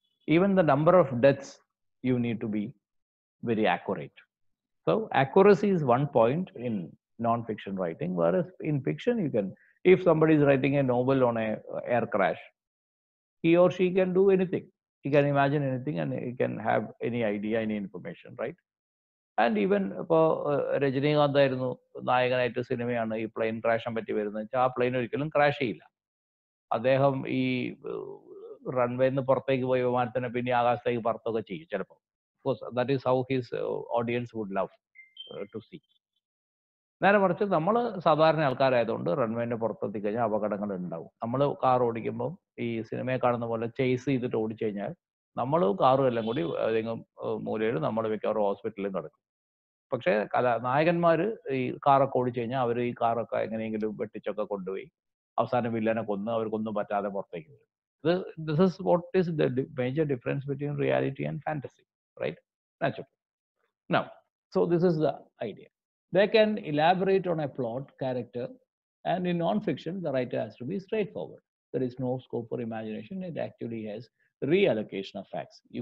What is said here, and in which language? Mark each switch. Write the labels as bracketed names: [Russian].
[English] Even the number of deaths, you need to be very accurate. So accuracy is one point in non-fiction writing, whereas in fiction, you can, if somebody is writing a novel on a air crash, he or she can do anything. He can imagine anything and he can have any idea, any information, right? And even [Malayalam] ഇപ്പോൾ രജനീകാന്ത് ആയിരുന്നു നായകനായിട്ട് സിനിമയാണ് ഈ plain ക്രാഷിനെ പറ്റി വരുന്നത് വെച്ചാൽ ആ plain ഒരിക്കലും ക്രാഷ് ചെയ്യില്ല. അദ്ദേഹം ഈ റൺവേന്ന് പുറത്തേക്ക് പോയി വിമാനത്തിനെ പിന്നെ ആകാശത്തേക്ക് പറത്തൊക്കെ ചെയ്യും ചിലപ്പോൾ. [English] That is how his audience would love to see. [Malayalam] നേരെ മറിച്ച് നമ്മൾ സാധാരണ ആൾക്കാരായതുകൊണ്ട് റൺവേന്റെ പുറത്തെത്തി കഴിഞ്ഞാൽ അപകടങ്ങൾ ഉണ്ടാവും. നമ്മൾ കാർ ഓടിക്കുമ്പോൾ ഈ സിനിമയെ കാണുന്ന പോലെ ചേസ് ചെയ്തിട്ട് ഓടിച്ചു കഴിഞ്ഞാൽ നമ്മളും കാറും എല്ലാം കൂടി ഏതെങ്കിലും മൂലയിൽ നമ്മൾ മിക്കവാറും ഹോസ്പിറ്റലിലും കിടക്കും. പക്ഷേ നായകന്മാര് ഈ കാറൊക്കെ ഓടിച്ചു കഴിഞ്ഞാൽ അവർ ഈ കാറൊക്കെ എങ്ങനെയെങ്കിലും വെട്ടിച്ചൊക്കെ കൊണ്ടുപോയി അവസാനം വില്ലനെ കൊന്ന് അവർക്കൊന്നും പറ്റാതെ പുറത്തേക്ക് വരും. [English] This is what is the major difference between reality and fantasy, right? Naturally. Now, so this is the idea. They can elaborate on a plot, character, and in non-fiction, the writer has to be straightforward. There is no scope for imagination. It actually has reallocation of facts.